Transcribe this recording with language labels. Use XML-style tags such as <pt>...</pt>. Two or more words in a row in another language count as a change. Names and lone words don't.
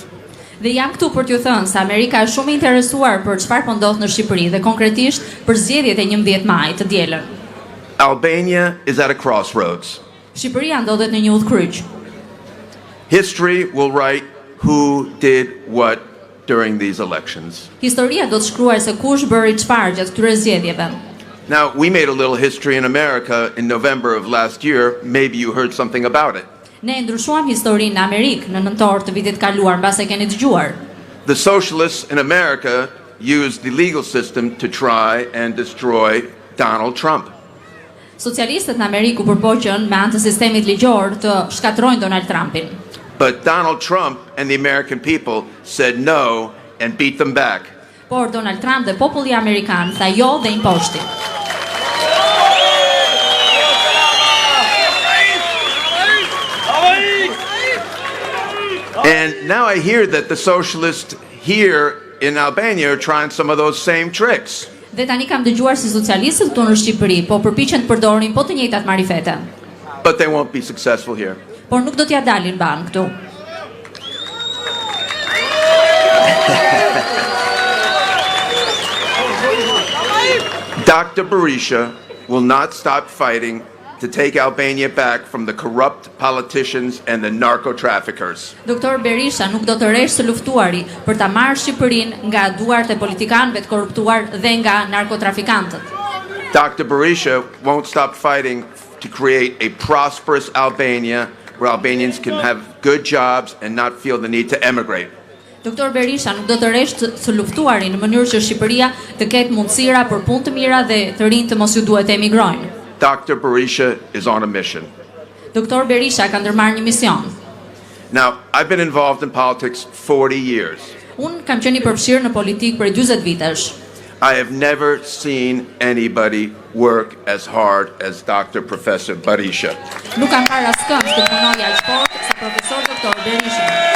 <sq>Dhe jam këtu për t'ju thënë se Amerika është shumë interesuar për çfarë po ndodh në Shqipëri dhe konkretisht për zgjedhjet e 11 maj të dielën.</sq> <en>Albania is at a crossroads.</en> <sq>Shqipëria ndodhet në një udhkryq.</sq> <en>History will write who did what during these elections.</en> <sq>Historia do të shkruajë se kush bëri çfarë gjatë këtyre zgjedhjeve.</sq> <en>Now, we made a little history in America in November of last year. Maybe you heard something about it.</en> <sq>Ne ndryshuam historinë në Amerikë në nëntor të vitit kaluar, mbas e keni dëgjuar.</sq> <en>The socialists in America used the legal system to try and destroy Donald Trump.</en> <sq>Socialistët në Amerikë u përpoqën me anë të sistemit ligjor të shkatrojnë Donald Trumpin.</sq> <en>But Donald Trump and the American people said no and beat them back.</en> <sq>Por Donald Trump dhe populli amerikan tha jo dhe imposhti.</sq> <en>And now I hear that the socialists here in Albania are trying some of those same tricks.</en> <sq>Dhe tani kam dëgjuar si socialistët këtu në Shqipëri po përpiqen të përdorin po të njëjtat marifete.</sq> <en>But they won't be successful here.</en> <sq>Por nuk do t'ja dalin ban këtu.</sq> <en>Dr. Berisha will not stop fighting to take Albania back from the corrupt politicians and the narco traffickers.</en> <sq>Doktor Berisha nuk do të rreshtë së luftuari për ta marrë Shqipërinë nga duart e politikanëve të korruptuar dhe nga narkotrafikantët.</sq> <en>Dr. Berisha won't stop fighting to create a prosperous Albania where Albanians can have good jobs and not feel the need to emigrate.</en> <sq>Doktor Berisha nuk do të rreshtë së luftuari në mënyrë që Shqipëria të ketë mundësira për punë të mira dhe të rinj të mos ju duhet të emigrojnë.</sq> <en>Dr. Berisha is on a mission.</en> <sq>Doktor Berisha ka ndërmarrë një mision.</sq> <en>Now, I've been involved in politics 40 years.</en> <sq>Unë kam qenë i përfshirë në politikë për 40 vitesh.</sq> <en>I have never seen anybody work as hard as Dr. Professor Berisha.</en> <sq>Nuk kam parë askënd të punojë aq fort sa profesor doktor Berisha.</sq>